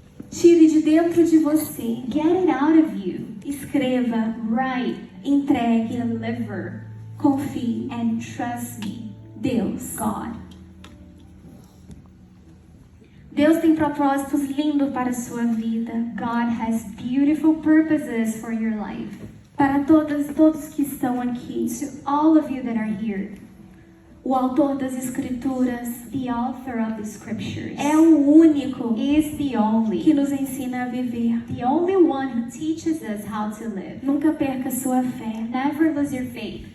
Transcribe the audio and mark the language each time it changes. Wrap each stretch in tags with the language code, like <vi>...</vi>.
<pt>Tire de dentro de você.</pt> <en>Get it out of you.</en> <pt>Escreva.</pt> <en>Write,</en> <pt>Entregue.</pt> <en>deliver,</en> <pt>Confie.</pt> <en>and trust me,</en> <pt>Deus.</pt> <en>God.</en> <pt>Deus tem propósitos lindos para a sua vida.</pt> <en>God has beautiful purposes for your life.</en> <pt>Para todos que estão aqui.</pt> <en>To all of you that are here,</en> <pt>O autor das escrituras</pt> <en>the author of the scriptures</en> <pt>é o único</pt> <en>is the</en> <pt>que</pt> <en>only</en> <pt>nos ensina a viver.</pt> <en>the only one who teaches us how to live.</en> <pt>Nunca perca sua fé.</pt> <en>Never lose your faith.</en>